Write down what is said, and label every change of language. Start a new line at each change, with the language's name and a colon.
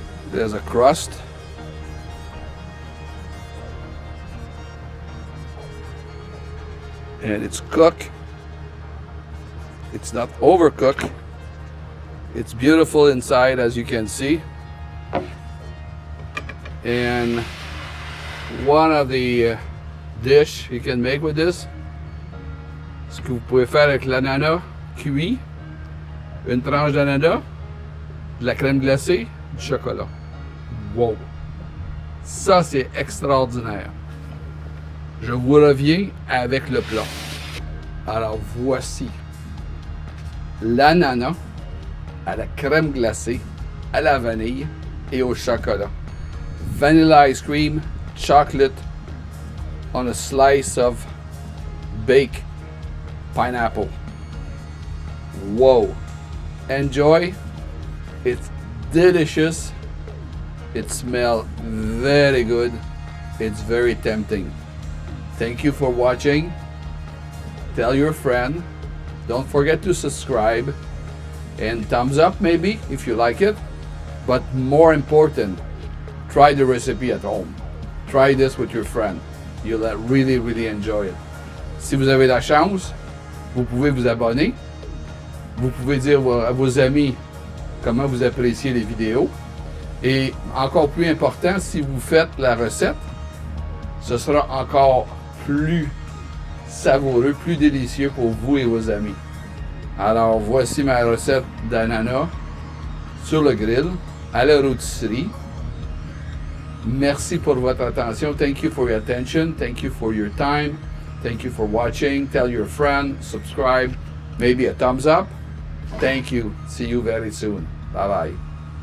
English: There's a crust. And it's cooked. It's not overcooked. It's beautiful inside, as you can see. And one of the dish you can make with this,
French: ce que vous pouvez faire avec l'ananas cuit, une tranche d'ananas, de la crème glacée, du chocolat. Wow! Ça, c'est extraordinaire. Je vous reviens avec le plat. Alors, voici l'ananas à la crème glacée, à la vanille et au chocolat.
English: Vanilla ice cream, chocolate on a slice of baked pineapple. Whoa! Enjoy. It's delicious. It smells very good. It's very tempting. Thank you for watching. Tell your friend. Don't forget to subscribe and thumbs up maybe if you like it. But more important, try the recipe at home. Try this with your friend. You'll really, really enjoy it.
French: Si vous avez la chance, vous pouvez vous abonner. Vous pouvez dire à vos amis comment vous appréciez les vidéos. Et encore plus important, si vous faites la recette, ce sera encore plus savoureux, plus délicieux pour vous et vos amis. Alors voici ma recette d'ananas sur le grill à la rotisserie. Merci pour votre attention.
English: Thank you for your attention. Thank you for your time. Thank you for watching. Tell your friend, subscribe, maybe a thumbs up. Thank you. See you very soon. Bye-bye.